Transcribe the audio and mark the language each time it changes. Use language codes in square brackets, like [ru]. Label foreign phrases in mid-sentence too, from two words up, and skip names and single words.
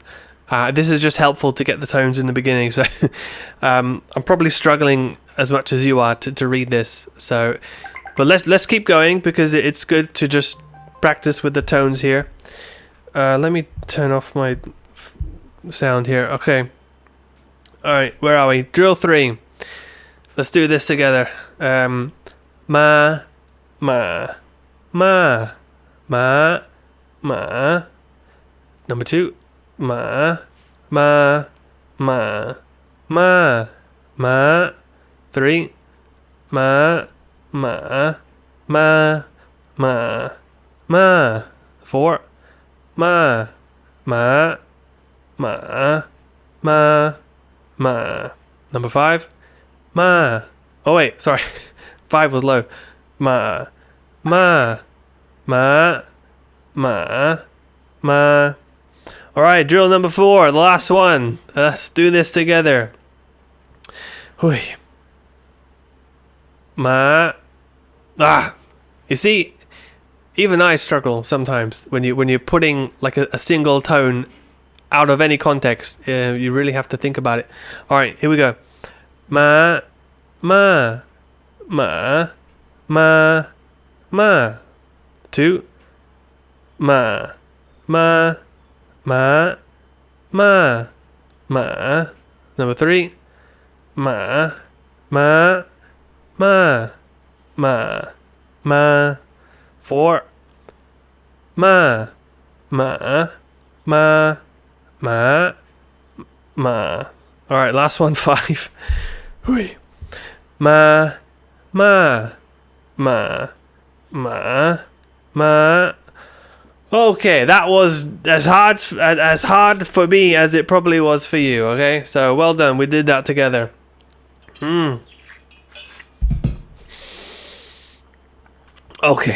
[en] This is just helpful to get the tones in the beginning. So I'm probably struggling as much as you are to read this. So But let's keep going because it's good to just practice with the tones here. Let me turn off my sound here. Okay. All right, where are we? Drill 3. Let's do this together. [zh] Ma, ma, ma, ma, ma. Number 2. Ma, ma, ma, ma, ma. 3. Ma, ma, ma, ma, ma. 4. Ma, ma, ma, ma, ma. [en] Number 5. Ma. Oh wait, sorry. 5 was low. [zh] Ma, ma, ma, ma, ma. [en] All right, drill number 4, the last one. Let's do this together. Hui. [zh] Ma. Ah. [en] You see, even I struggle sometimes when you're putting like a single tone out of any context. You really have to think about it. All right, here we go. [zh] Ma, ma, ma, ma, ma. 2. Ma, ma, ma, ma, ma. Number 3. Ma, ma, ma, ma, ma. 4. Ma, ma, ma, ma, ma. [en] All right, last one. 5. Hui. [zh] Ma, ma, ma, ma, ma. [en] Okay, that was as hard for me as it probably was for you. Okay, so well done. We did that together. Okay.